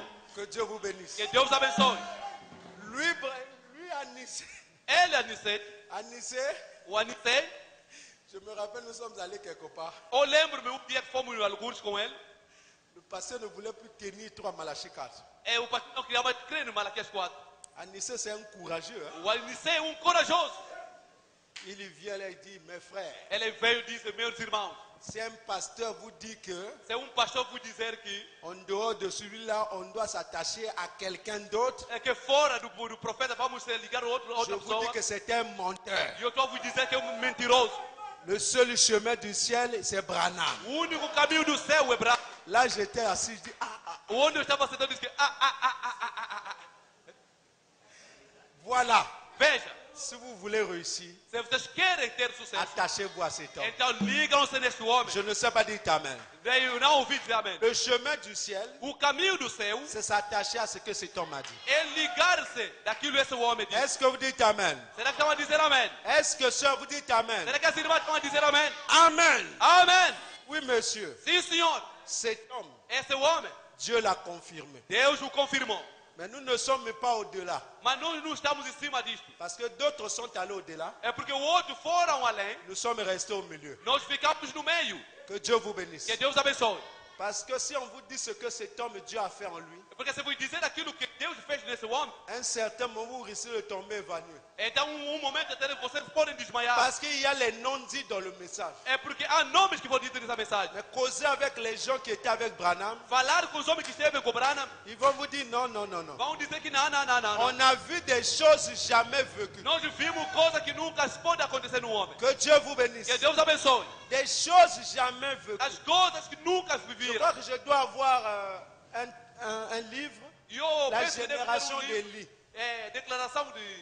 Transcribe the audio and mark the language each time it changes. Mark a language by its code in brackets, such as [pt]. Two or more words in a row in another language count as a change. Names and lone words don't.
[fr] Que Dieu vous bénisse. [pt] Que Deus abençoe. [fr] Lui Anissé. [pt] Ele, Aniceto, [fr] Anissé, [pt] o Aniceto, [fr] je me rappelle, nous sommes allés quelque part. [pt] eu lembro-me um dia que fomos em alguns com ele. [fr] Le pasteur ne voulait plus tenir 3 Malachie 4. [pt] O pastor não queria mais crer no Malaquias 4. [fr] Anissé, c'est un courageux. Hein? [pt] O Aniceto é um corajoso. [fr] Il vient là et dit, mes frères, [pt] Ele veio e disse, meus irmãos, [fr] si un pasteur vous dit que [pt] se pastor vous dizer que [fr] en dehors de celui-là, on doit s'attacher à quelqu'un d'autre, [pt] é que fora do profeta vamos se ligar a [fr] je [pt] outra [fr] vous dis [pt] pessoa, [fr] que c'est un menteur. [pt] e eu estou a vous dizer que é um mentiroso. [fr] Le seul chemin du ciel, c'est Branham. [pt] O único caminho do céu é Branham. [fr] Là, j'étais assis, je dis, [pt] Onde eu estava sentado, eu disse que [fr] Voilà. [pt] Veja, [fr] Si vous voulez réussir, [pt] se vocês querem ter sucesso, [fr] attachez-vous à cet homme. [pt] então ligam-se neste homem. [fr] Je ne sais pas dire amen. [pt] Eu não ouvi dizer amém. [fr] Le chemin du ciel, [pt] O caminho do céu [fr] c'est s'attacher à ce que cet homme a dit. [pt] é ligar-se daquilo que esse homem diz. [fr] Est-ce que vous dites amen? [pt] Será que estão a dizer amém? [fr] Est-ce que sœur, vous dites amen? [pt] Será que as irmãs estão a dizer amém? [fr] Amen. [pt] Amém. [fr] Oui, monsieur. [pt] Sim, senhor. [fr] Cet homme, [pt] Esse homem, [fr] Dieu l'a confirmé. [pt] Deus o confirmou. [fr] Mais nous ne sommes pas au-delà. [pt] Mas nós não estamos em cima disto. [fr] Parce que d'autres sont allés au-delà. [pt] É porque outros foram além. [fr] Nous sommes restés au milieu. [pt] Nós ficamos no meio. [fr] Que Dieu vous bénisse. [pt] Que Deus abençoe. [fr] Parce que si on vous dit ce que cet homme Dieu a fait en lui, [pt] Porque se vos dizer aquilo que Deus fez nesse homem, [fr] à un certain moment, vous risquez de tomber évanoui. [pt] então momento até vocês podem desmaiar. [fr] Parce qu'il y a les non-dits dans le message. [pt] É porque há nomes que vão dizer nessa mensagem. [fr] Mais causer avec les gens qui étaient avec Branham, [pt] Falar com os homens que esteve com Branham, [fr] ils vont vous dire non, non, non, non. [pt] vão dizer que não, não, não, não. [fr] On a vu des choses jamais vécues. [pt] Nós vimos coisas que nunca podem acontecer no homem. [fr] Que Dieu vous bénisse. [pt] Que Deus abençoe. [fr] Des choses jamais vécues. [pt] As coisas que nunca [fr] Je [pt] viveram. [fr] crois que je dois avoir un livre, [pt] E eu [fr] La [pt] penso que deve ter [fr] génération [pt] livro, [fr] d'Élie. [pt] declaração de